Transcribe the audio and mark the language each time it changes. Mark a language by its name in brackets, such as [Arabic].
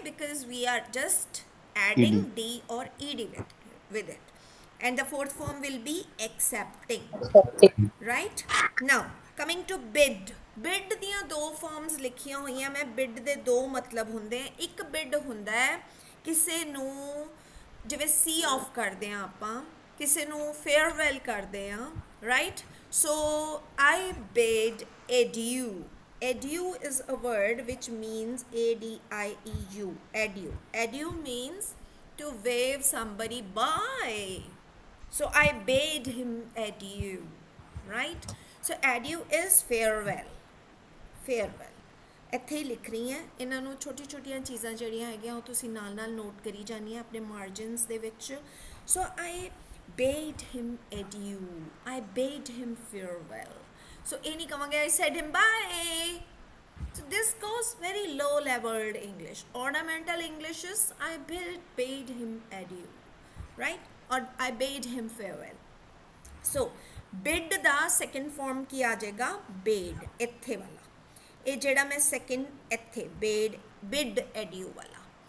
[English] Because we are just adding ED. d or ed with it. And the fourth form will be accepting. accepting, Right? Now, coming to bid. [Punjabi] Bid ਦੀਆਂ ਦੋ farms ਲਿਖੀਆਂ ਹੋਈਆਂ ਮੈਂ bid ਦੇ ਦੋ ਮਤਲਬ ਹੁੰਦੇ ਆ ਇੱਕ bid ਹੁੰਦਾ ਹੈ ਕਿਸੇ ਨੂੰ ਜਿਵੇਂ ਸੀ ਆਫ ਕਰਦੇ ਆ ਆਪਾਂ ਕਿਸੇ ਨੂੰ ਫੇਅਰਵੈਲ ਕਰਦੇ ਆ right so [English] I bid adieu. Adieu is a word which means adieu. Adieu. Adieu means to wave somebody bye. So I bade him adieu, right? So adieu is farewell. Farewell. [Punjabi] ਇੱਥੇ ਹੀ ਲਿਖ ਰਹੀ ਹਾਂ ਇਹਨਾਂ ਨੂੰ ਛੋਟੀ ਛੋਟੀਆਂ ਚੀਜ਼ਾਂ ਜਿਹੜੀਆਂ ਹੈਗੀਆਂ ਉਹ ਤੁਸੀਂ ਨਾਲ ਨਾਲ ਨੋਟ ਕਰੀ ਜਾਣੀਆਂ ਆਪਣੇ ਮਾਰਜਨਸ ਦੇ ਵਿੱਚ [English] So I bade him adieu. I bade him farewell. So [Punjabi] ਇਹ ਨਹੀਂ ਕਵਾਂਗੇ [English] I said him bye. So this goes very low leveled English. Ornamental English is I bade him adieu, right? Or I bade him farewell. [Punjabi] So bid ਦਾ second form ਕੀ ਆ ਜਾਏਗਾ bade ਇੱਥੇ ਵਾਲਾ ਇਹ ਜਿਹੜਾ ਮੈਂ second ਇੱਥੇ bid adieu ਵਾਲਾ.